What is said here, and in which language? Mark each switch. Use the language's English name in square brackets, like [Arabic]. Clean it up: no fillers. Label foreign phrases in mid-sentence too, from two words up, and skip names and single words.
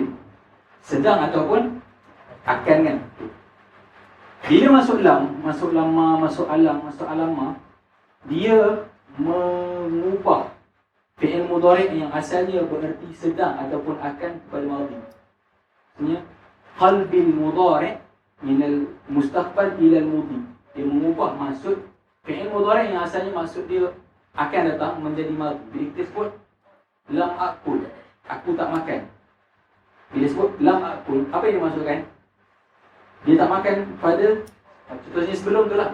[Malay] Sedang ataupun akan kan? Bila masuk lam, masuk lamma, masuk alam, masuk alamma, dia mengubah [Arabic] فعل مضارع' [Malay] yang asalnya bererti sedang ataupun akan kepada madhi. [Arabic] Maksudnya قلب المضارع من المستقبل إلى الماضي. [Malay] Dia mengubah maksud [Arabic] فعل مضارع' [Malay] yang asalnya maksud dia akan datang menjadi madhi. Bila kita sebut [Arabic] لم آكل, [Malay] aku tak makan. Bila sebut [Arabic] لم آكل, [Malay] apa yang dimaksudkan? Dia tak makan pada contohnya sebelum tu lah.